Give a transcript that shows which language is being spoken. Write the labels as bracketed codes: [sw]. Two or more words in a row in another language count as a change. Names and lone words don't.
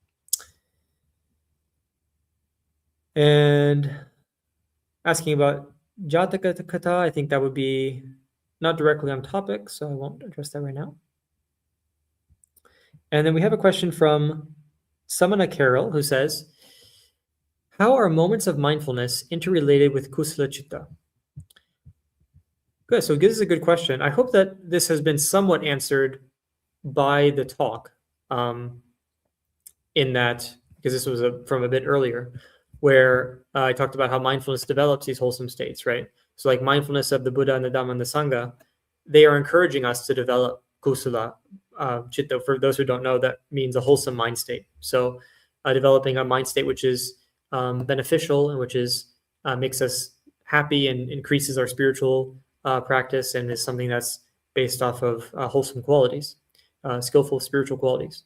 [en] And asking about Jataka Kata, I think that would be not directly on topic, so I won't address that right now. And then we have a question from Samana Carol, who says, how are moments of mindfulness interrelated with [pi] kusala chitta? [en] Good. So this is a good question. I hope that this has been somewhat answered by the talk, in that, because this was from a bit earlier, where I talked about how mindfulness develops these wholesome states, right? So like mindfulness of the Buddha and the Dhamma and the Sangha, they are encouraging us to develop [pi] kusala, chitta. [en] For those who don't know, that means a wholesome mind state. So developing a mind state which is beneficial and which is makes us happy and increases our spiritual practice, and is something that's based off of wholesome qualities, skillful spiritual qualities.